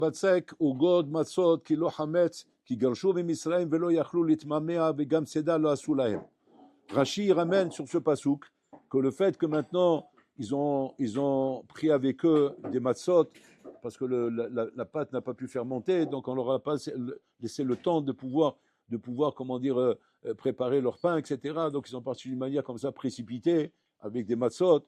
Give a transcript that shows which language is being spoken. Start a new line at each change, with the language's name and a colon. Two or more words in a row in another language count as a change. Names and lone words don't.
Hebrew: בצק וגוד מצות כי לא חמץ כי גרשו ממצרים ולא יכלו להתממע וגם צידה לא עשו להם.
French: Rashi ramène sur ce pasouk que le fait que maintenant ils ont pris avec eux des matzot parce que la pâte n'a pas pu fermenter, donc on leur a pas laissé le temps de pouvoir comment dire préparer leur pain, etc. Donc ils sont partis d'une manière comme ça précipitée avec des matzot.